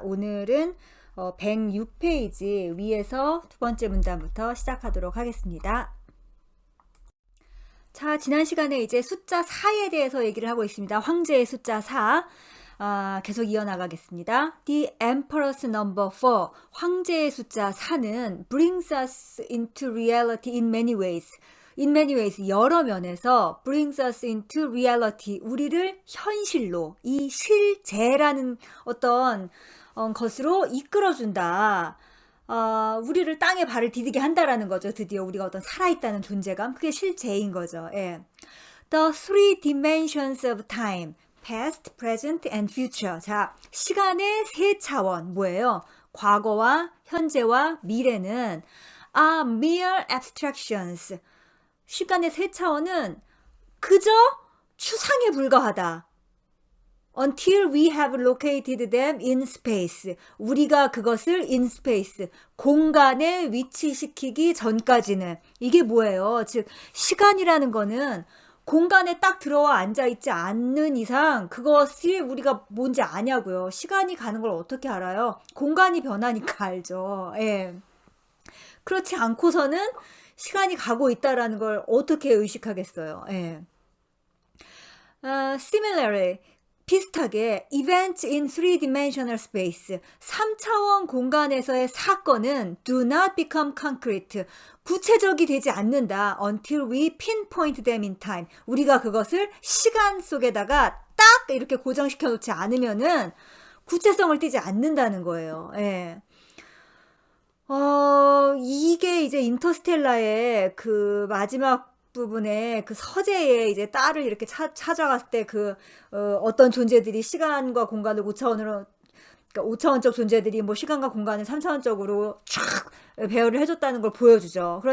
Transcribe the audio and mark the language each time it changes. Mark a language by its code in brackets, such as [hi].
[ko] 오늘은 106페이지 위에서 두 번째 문단부터 시작하도록 하겠습니다. 자, 지난 시간에 이제 숫자 4에 대해서 얘기를 하고 있습니다. 황제의 숫자 4. 계속 이어나가겠습니다. [en] The Emperor's number 4. [ko] 황제의 숫자 4는 [en] brings us into reality in many ways. in many ways, [ko] 여러 면에서 [en] brings us into reality, [ko] 우리를 현실로, 이 실제라는 어떤 것으로 이끌어준다. 우리를 땅에 발을 디디게 한다라는 거죠. 드디어 우리가 어떤 살아있다는 존재감, 그게 실제인 거죠. 예. [en] The three dimensions of time, past, present, and future. [ko] 자, 시간의 세 차원, 뭐예요? 과거와 현재와 미래는 [en] are mere abstractions. [ko] 시간의 세 차원은 그저 추상에 불과하다. [en] Until we have located them in space. [ko] 우리가 그것을 [en] in space, [ko] 공간에 위치시키기 전까지는. 이게 뭐예요? 즉, 시간이라는 거는 공간에 딱 들어와 앉아있지 않는 이상 그것이 우리가 뭔지 아냐고요. 시간이 가는 걸 어떻게 알아요? 공간이 변하니까 알죠. 예. 그렇지 않고서는 시간이 가고 있다라는 걸 어떻게 의식하겠어요. 예. [en] Similarly, [ko] 비슷하게 [en] events in three-dimensional space, [ko] 3차원 공간에서의 사건은 [en] do not become concrete, [ko] 구체적이 되지 않는다. [en] until we pinpoint them in time. [ko] 우리가 그것을 시간 속에다가 딱 이렇게 고정시켜 놓지 않으면은 구체성을 띠지 않는다는 거예요. 예. 이게 이제 인터스텔라의 그 마지막 부분에 그 서재에 이제 딸을 이렇게 찾아갔을 때 어떤 존재들이 시간과 공간을 5차원으로, 그러니까 5차원적 존재들이 뭐 시간과 공간을 3차원적으로 촥 배열을 해줬다는 걸 보여주죠.